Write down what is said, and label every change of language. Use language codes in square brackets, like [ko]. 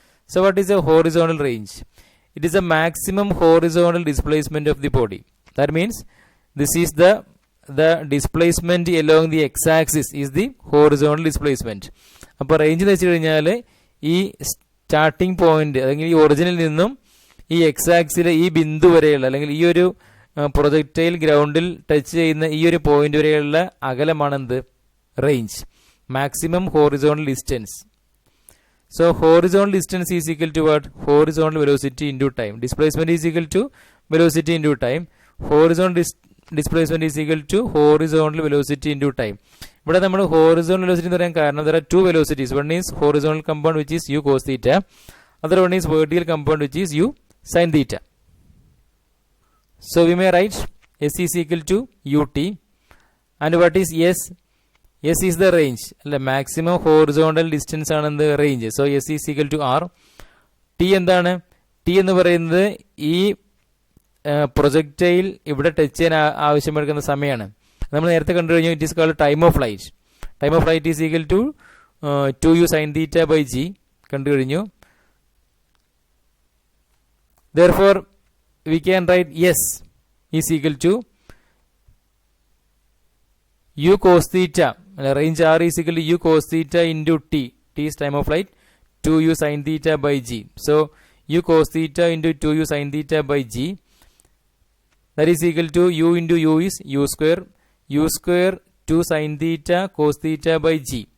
[en] So what is a horizontal range? It is a maximum horizontal displacement of the body. That means this is the displacement along the x-axis is the horizontal displacement. [ml] അപ്പോൾ range എന്ന് വെച്ച് കഴിഞ്ഞാൽ ഈ starting point അല്ലെങ്കിൽ ഈ ഒറിജിനിൽ നിന്നും ഈ x-ആക്സിലെ ഈ ബിന്ദു വരെയുള്ള അല്ലെങ്കിൽ ഈ ഒരു പ്രൊജക്ടൈൽ ഗ്രൗണ്ടിൽ ടച്ച് ചെയ്യുന്ന ഈ ഒരു പോയിന്റ് വരെയുള്ള അകലമാണെന്ത്? [en] Range, maximum horizontal distance. So horizontal distance is equal to what? Horizontal velocity into time. Displacement is equal to velocity into time. Horizontal displacement is equal to horizontal velocity into time. [ml] ഇവിടെ നമ്മൾ horizontal velocity എന്ന് പറയാൻ കാരണം [en] there are two velocities. One is horizontal component which is u cos theta. Other one is vertical component which is u sin theta. So we may write s is equal to ut. And what is s? S is the range. The maximum horizontal distance ആണ് the range. So s is equal to r. [ml] T എന്താണ്? T എന്ന് പറയുന്നത് ഈ projectile ഇവിടെ touch ചെയ്യാൻ ആവശ്യമെടുക്കുന്ന സമയമാണ്. നമ്മൾ നേരത്തെ കണ്ടു കഴിഞ്ഞു. [en] It is called time of flight. Time of flight is equal to 2u sin theta by g [ml] കണ്ടു കഴിഞ്ഞു. [en] Therefore we can write S is equal to u cos theta, range R is equal to u cos theta into t. T is time of flight, 2u sin theta by g. So u cos theta into 2u sin theta by g, that is equal to u into u is u square 2 sin theta cos theta by g.